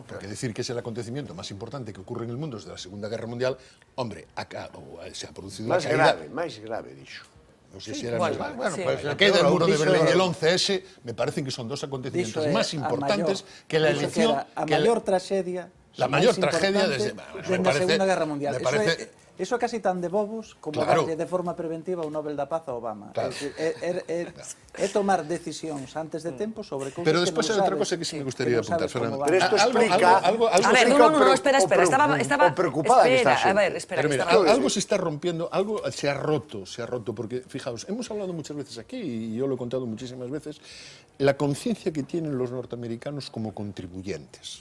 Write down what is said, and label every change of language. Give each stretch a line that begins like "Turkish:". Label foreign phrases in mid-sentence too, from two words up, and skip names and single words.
Spanish: Porque decir que es el acontecimiento más importante que ocurre en el mundo desde la Segunda Guerra Mundial, hombre, acá se ha producido una caída...
Galician: Máis grave, dixo.
Spanish: No sé si era más grave. Bueno, pues la caída del muro de Berlín y el 11S me parecen que son dos acontecimientos más importantes que la elección... A mayor tragedia... La mayor tragedia desde la Segunda Guerra Mundial.
Galician: Eso é casi tan de bobos como darlle de forma preventiva o Nobel da Paz a Obama. É tomar decisións antes de tempo sobre cousas que non sabes. Pero despois hai outra cosa que sí me gustaría apuntar, Fernando.
Spanish: Pero esto explica... A ver, no, espera. Estaba preocupada que está. A ver, espera. Pero mira, algo se está rompiendo, algo se ha roto, porque, fijaos, hemos hablado muchas veces aquí, y yo lo he contado muchísimas veces, la conciencia que tienen los norteamericanos como contribuyentes.